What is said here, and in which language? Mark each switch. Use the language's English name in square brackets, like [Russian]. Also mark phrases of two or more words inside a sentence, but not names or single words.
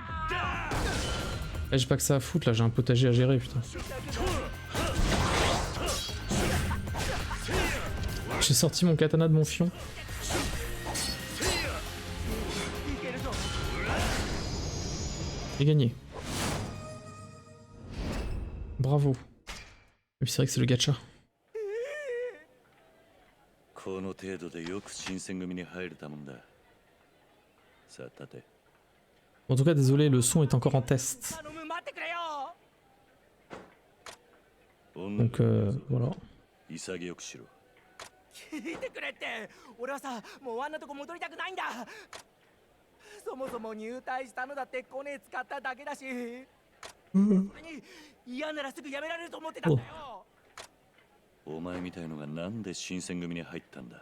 [French] J'ai pas que ça à foutre là, j'ai un potager à gérer, putain. J'ai sorti mon katana de mon fion. J'ai gagné. Bravo. Et puis c'est vrai que c'est le gacha. [Japanese] この程度でよく新選組に入れたもんだ。さあ立て。 [French] En tout cas, désolé, le son est encore en test. Donc voilà. [Japanese] 潔くしろ。聞いてくれって。俺はさ、もうあんなとこ戻りたくないんだ。そもそも入隊したのだってコネ使っただけだし。それに嫌ならすぐやめられると思ってたんだよ。お前みたいのがなんで新選組に入ったんだ。